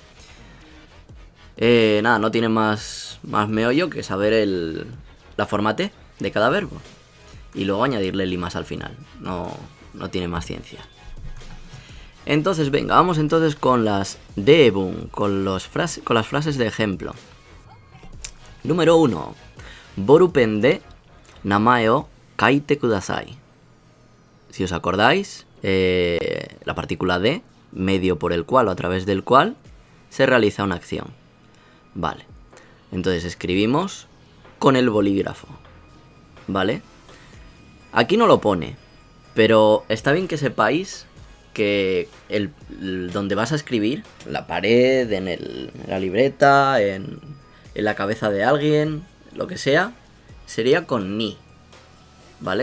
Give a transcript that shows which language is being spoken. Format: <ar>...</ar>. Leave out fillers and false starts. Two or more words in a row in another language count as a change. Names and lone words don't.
<es>Nada, no tiene más meollo que saber la forma T de cada verbo. Y luego añadirle el imas al final. No tiene más ciencia. Entonces, venga, vamos entonces con las deebun, con las frases de ejemplo.</es> <ja>Número 1. ボールペンで名前を書いてください.</ja> <es>Si os acordáis, la partícula de, medio por el cual o a través del cual, se realiza una acción. Vale. Entonces escribimos con el bolígrafo. ¿Vale? Aquí no lo pone, pero está bien que sepáis que donde vas a escribir, la pared, en la libreta, en la cabeza de alguien, lo que sea, sería con ni, ¿vale?</es>